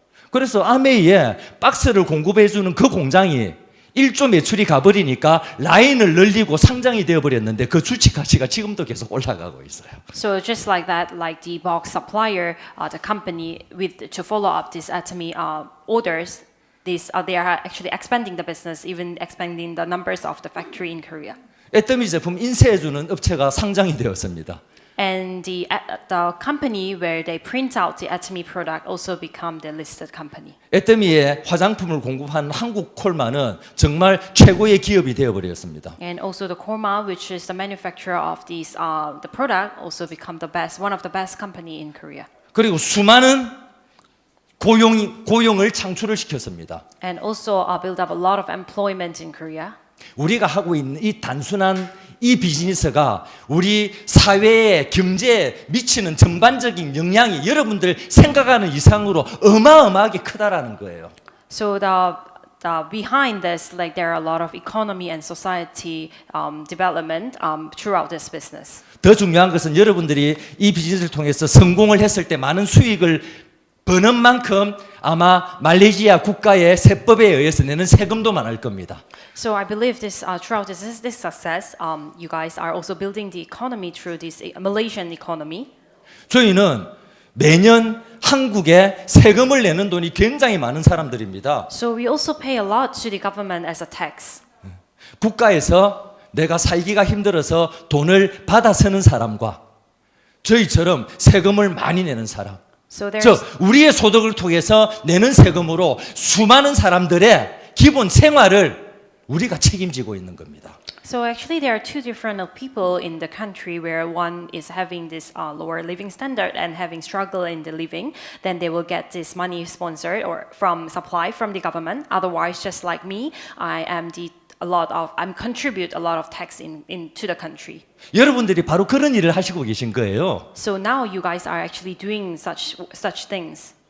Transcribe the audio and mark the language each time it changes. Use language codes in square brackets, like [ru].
[ko] 그래서 아메이에 박스를 공급해주는 그 공장이 1조 매출이 가버리니까 라인을 늘리고 상장이 되어버렸는데 그 주식 가치가 지금도 계속 올라가고 있어요. [en] So just like that, like the box supplier, the company to follow up this Atomy orders, they are actually expanding the business, even expanding the numbers of the factory in Korea. [ko] 애터미 제품 인쇄해주는 업체가 상장이 되었습니다. [en] And the company where they print out the Atomy product also become the listed company. [ko] 애터미에 화장품을 공급한 한국 콜마는 정말 최고의 기업이 되어버렸습니다. [en] And also the Korma, which is the manufacturer of these the product, also become one of the best company in Korea. [ko] 그리고 수많은 고용을 창출을 시켰습니다. [en] And also build up a lot of employment in Korea. [ko] 우리가 하고 있는 이 단순한 이 비즈니스가 우리 사회에 경제에 미치는 전반적인 영향이 여러분들 생각하는 이상으로 어마어마하게 크다라는 거예요. [en] So the behind this, like there are a lot of economy and society development throughout this business. [ko] 더 중요한 것은 여러분들이 이 비즈니스를 통해서 성공을 했을 때 많은 수익을 버는 만큼 아마 말레이시아 국가의 세법에 의해서 내는 세금도 많을 겁니다. [en] So I believe this throughout this success, you guys are also building the economy through this Malaysian economy. [ko] 저희는 매년 한국에 세금을 내는 돈이 굉장히 많은 사람들입니다. [en] So we also pay a lot to the government as a tax. [ko] 국가에서 내가 살기가 힘들어서 돈을 받아 쓰는 사람과 저희처럼 세금을 많이 내는 사람, [en] So there's [ko] 즉 우리의 소득을 통해서 내는 세금으로 수많은 사람들의 기본 생활을 우리가 책임지고 있는 겁니다. [en] So actually, there are two different people in the country where one is having this lower living standard and having struggle in the living. Then they will get this money sponsored or from supply from the government. Otherwise, just like me, I'm contribute a lot of tax into the country. [ko] 여러분들이 바로 그런 일을 하시고 계신 거예요. [en] So now you guys are actually doing such things.